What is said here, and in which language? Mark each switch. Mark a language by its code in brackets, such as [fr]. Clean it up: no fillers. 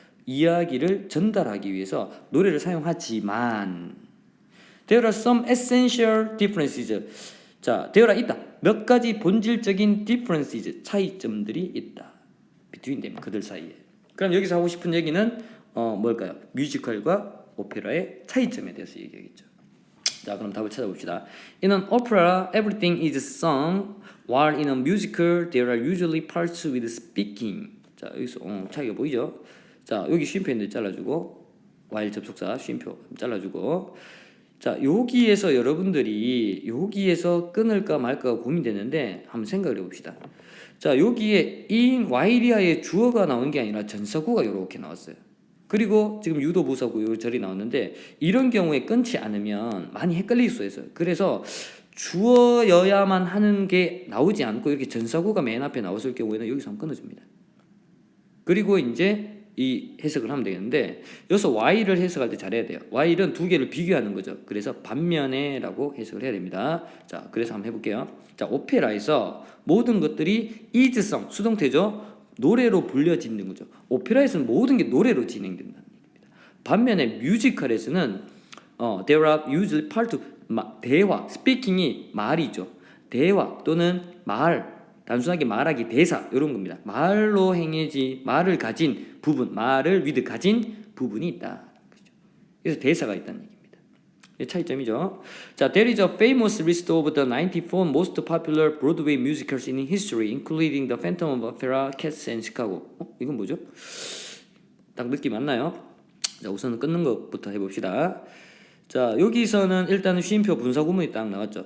[ko] 이야기를 전달하기 위해서 노래를 사용하지만 [en] there are some essential differences. [ko] 자, there are 있다. 몇 가지 본질적인 differences 차이점들이 있다. [en] between them [ko] 그들 사이에. 그럼 여기서 하고 싶은 얘기는 뭘까요? 뮤지컬과 오페라의 차이점에 대해서 얘기하겠죠. 자, 그럼 답을 찾아봅시다. [en] In an opera, everything is sung, while in a musical, there are usually parts with speaking. [ko] 자, 여기서 차이가 보이죠? 자, 여기 쉼표인데 잘라주고, while 접속사 쉼표 잘라주고. 자, 여기에서 여러분들이 여기에서 끊을까 말까 고민되는데 한번 생각을 해봅시다. 자, 여기에 in while이하의 주어가 나온 게 아니라 전사구가 이렇게 나왔어요. 그리고 지금 유도부사구 요 절이 나왔는데 이런 경우에 끊지 않으면 많이 헷갈릴 수 있어요. 그래서 주어여야만 하는 게 나오지 않고 이렇게 전사구가 맨 앞에 나왔을 경우에는 여기서 한번 끊어줍니다. 그리고 이제 이 해석을 하면 되겠는데 여기서 while을 해석할 때 잘해야 돼요. while은 두 개를 비교하는 거죠. 그래서 반면에 라고 해석을 해야 됩니다. 자, 그래서 한번 해볼게요. 자, 오페라에서 모든 것들이 [en] is sung, [ko] 수동태죠. 노래로 불려지는 거죠. 오페라에서는 모든 게 노래로 진행된다는 얘기입니다. 반면에 뮤지컬에서는 [en] there are usually part of [ko] 대화, speaking이 말이죠. 대화 또는 말, 단순하게 말하기 대사 이런 겁니다. 말로 행해지 말을 가진 부분, 말을 with 가진 부분이 있다. 그래서 대사가 있다는 얘기입니다. 이 차이점이죠. [en] 자, there is a famous list of the 94 most popular Broadway musicals in history, including The Phantom of Opera, Cats and Chicago. [ko] 이건 뭐죠? 딱 느낌 왔나요? 자, 우선은 끊는 것부터 해봅시다. 자, 여기서는 일단은 쉼표 분사 구문이 딱 나왔죠.